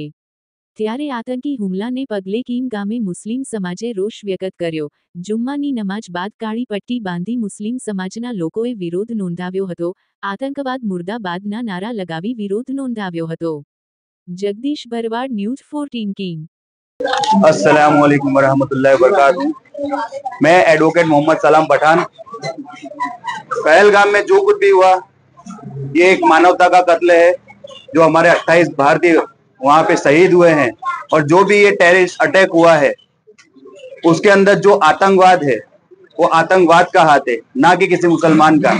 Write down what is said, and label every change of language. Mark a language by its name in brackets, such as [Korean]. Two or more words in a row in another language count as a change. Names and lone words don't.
[Gujarati] ત્યારે આતંકી હુમલાને પગલે કીમ ગામે મુસ્લિમ સમાજે રોષ વ્યક્ત કર્યો। જુમ્માની નમાજ બાદ કાળી પટ્ટી બાંધી મુસ્લિમ સમાજના લોકોએ વિરોધ નોંધાવ્યો હતો। આતંકવાદ મુર્દાબાદના નારા લગાવી વિરોધ નોંધાવ્યો હતો। જગદીશ ભરવાડ, ન્યૂઝ 14 કિંગ। [Arabic] السلام عليكم ورحمة الله وبركاته. [Hindi] मैं एडवोकेट मोहम्मद सलाम पठान। पहलगाम में जो कुछ भी हुआ ये एक मानवता का कत्ल है। जो हमारे 28 भारतीय वहां पे शहीद हुए हैं और जो भी ये [English] terrorist attack [Hindi] हुआ है उसके अंदर जो आतंकवाद है वो आतंकवाद का हाथ है, ना कि किसी मुसलमान का।